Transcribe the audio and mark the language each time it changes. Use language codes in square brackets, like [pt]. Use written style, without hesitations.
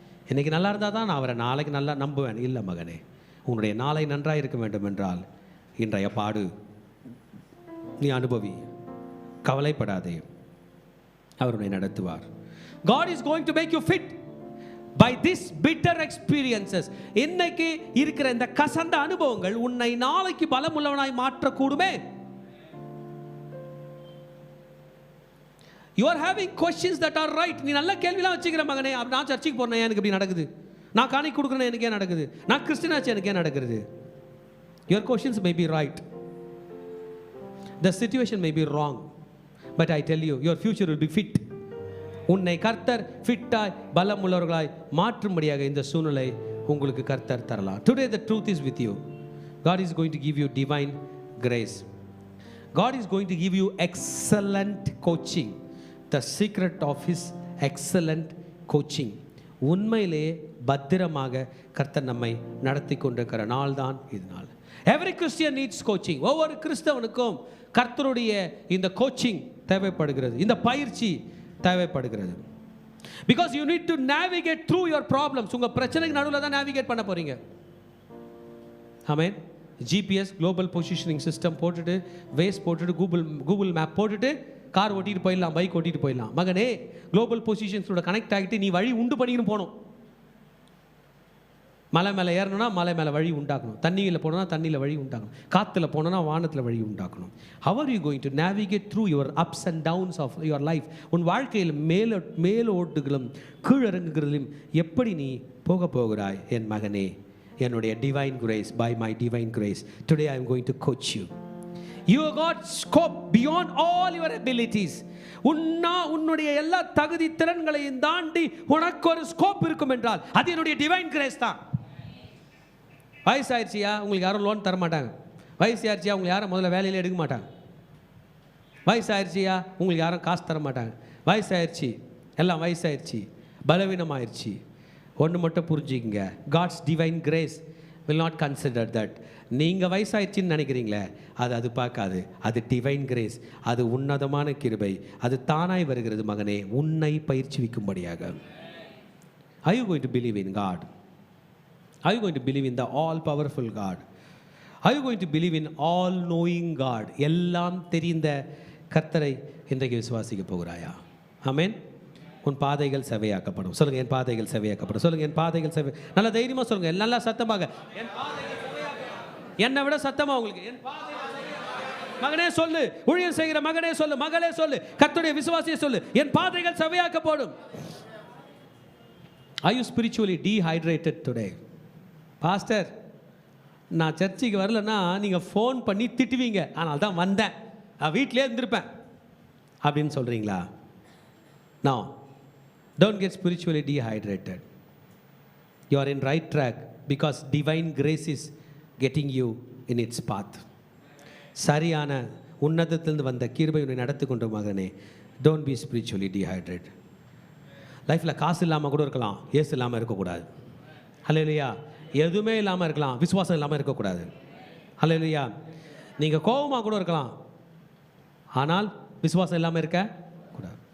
[ta] இன்றைக்கி நல்லா இருந்தால் தான் நான் அவரை நாளைக்கு நல்லா நம்புவேன். இல்லை மகனே, உன்னுடைய நாளை நன்றாக இருக்க வேண்டும் என்றால் இன்றைய பாடு நீ அனுபவி, கவலைப்படாதே, அவர் உன்னை நடத்துவார். [en] God is going to make you fit by this bitter experiences. [ta] இன்னைக்கு இருக்கிற இந்த கசந்த அனுபவங்கள் உன்னை நாளைக்கு பலமுள்ளவனாய் மாற்றக்கூடுமே. [en] You are having questions that are right. [ta] நீ நல்ல கேள்விலாம் வச்சுக்கிற மகனே. நான் சர்ச்சுக்கு போறேன், எனக்கு இப்படி நடக்குது. நான் காணிக்கை கொடுக்குறேன், எனக்கு ஏன் நடக்குது? நான் கிறிஸ்டியனாச்சு, எனக்கு ஏன் நடக்குது? [en] Your questions may be right. The situation may be wrong. But I tell you, your future will be fit. [ta] உன்னை கர்த்தர் ஃபிட்டாய் பலமுள்ளவர்களாய் மாற்றும்படியாக இந்த சூழ்நிலை உங்களுக்கு கர்த்தர் தரலாம். [en] Today the truth is with you. God is going to give you divine grace. God is going to give you excellent coaching. The secret of his excellent coaching. [ta] உண்மையிலே பத்திரமாக கர்த்தர் நம்மை நடத்தி கொண்டிருக்கிற நாள் தான் இது நாள். [en] Every Christian needs coaching. [ta] ஒவ்வொரு கிறிஸ்தவனுக்கும் கர்த்தருடைய இந்த கோச்சிங் தேவைப்படுகிறது, இந்த பயிற்சி தேவைப்படுகிறது. [en] Because you need to navigate through your problems. [ta] உங்க பிரச்சனைக்கு நடுவில் தான் நேவிகேட் பண்ண போறீங்க. ஆமென். GPS குளோபல் பொசிஷனிங் சிஸ்டம் போட்டுட்டு, வேஸ் போட்டுட்டு, கூகுள் மேப் போட்டுட்டு கார் ஓட்டிட்டு போயிடலாம், பைக் ஓட்டிட்டு போயிடலாம். மகனே, குளோபல் பொசிஷன்ஸோட கனெக்ட் ஆகிட்டு நீ வழி உண்டு பண்ணிக்கணும் போகணும். மலை மேலே ஏறணும்னா மலை மேலே வழி உண்டாக்கணும், தண்ணியில் போனோன்னா தண்ணியில் வழி உண்டாக்கணும், காற்றுல போனோன்னா வானத்தில் வழி உண்டாக்கணும். [en] How are you going to navigate through your ups and downs of your life? [ta] உன் வாழ்க்கையில் மேலோட்டுகளும் கீழறங்குகளிலும் எப்படி நீ போக போகிறாய் என் மகனே? என்னுடைய divine grace, [en] by my divine grace today I am going to coach you. You got scope beyond all your abilities. [ta] உன்னுடைய எல்லா தகுதி திறன்களையும் தாண்டி உனக்கு ஒரு ஸ்கோப் இருக்கும் என்றால் அது என்னுடைய டிவைன் கிரேஸ் தான். வயசாயிருச்சியா, உங்களுக்கு யாரும் லோன் தர மாட்டாங்க. வயசாயிருச்சியா, உங்களுக்கு யாரும் முதல்ல வேலையில் எடுக்க மாட்டாங்க. வயசாயிருச்சியா, உங்களுக்கு யாரும் காசு தர மாட்டாங்க. வயசாயிருச்சு, எல்லாம் வயசாயிருச்சு, பலவீனமாயிருச்சு. ஒன்று மட்டும் புரிஞ்சுக்கங்க, God's divine grace [en] will not consider that. [ta] நீங்கள் வயசாயிடுச்சின்னு நினைக்கிறீங்களே, அது பார்க்காது. அது டிவைன் கிரேஸ், அது உன்னதமான கிருபை, அது தானாய் வருகிறது மகனே, உன்னை பயிற்சிவிக்கும்படியாக. [en] Are you going to believe in God? Are you going to believe in the all powerful God? Are you going to believe in all knowing God? [ta] எல்லாம் தெரிந்த கர்த்தரை இன்றைக்கு விசுவாசிக்க போகிறாயா? ஆமென். உன் பாதைகள் செவையாக்கப்படும். சொல்லுங்க, என் பாதைகள் செவையாக்கப்படும். சொல்லுங்க, என் பாதைகள் செவை. நல்ல தைரியமா சொல்லுங்க, நல்லா சத்தமாக. என் பாதைகள் செவையாக்கப்படும். என்னை விட சத்தமா உங்களுக்கு, என் பாதைகள் செவையாக்கப்படும். மகனே சொல்லு, ஊழியம் செய்கிற மகனே சொல்லு, மகளே சொல்லு, கர்த்தருடைய விசுவாசியை சொல்லு, என் பாதைகள் செவையாக்கப்படும். [en] Are you spiritually dehydrated today? [ta] Pastor, நான் சர்ச்சுக்கு வரலன்னா நீங்கள் ஃபோன் பண்ணி திட்டுவீங்க, ஆனால் தான் வந்தேன், நான் வீட்டிலே இருந்திருப்பேன் அப்படின்னு சொல்கிறீங்களா? [en] Now, don't get spiritually dehydrated. You are in right track because divine grace is getting you in its path. [ta] சரியான உன்னதத்திலிருந்து வந்த கிருபை உன்னை நடத்தி கொண்ட மகனே, [en] don't be spiritually dehydrated. [ta] லைஃப்பில் காசு இல்லாமல் கூட இருக்கலாம், ஏசு இல்லாமல் இருக்கக்கூடாது. ஹல்லேலூயா. எதுவுமே இல்லாமல் இருக்கலாம், விசுவாசம் இல்லாமல் இருக்கக்கூடாது. ஹல்லேலூயா. நீங்கள் கோபமாக கூட இருக்கலாம், ஆனால் விசுவாசம் இல்லாமல் இருக்க கூடாது.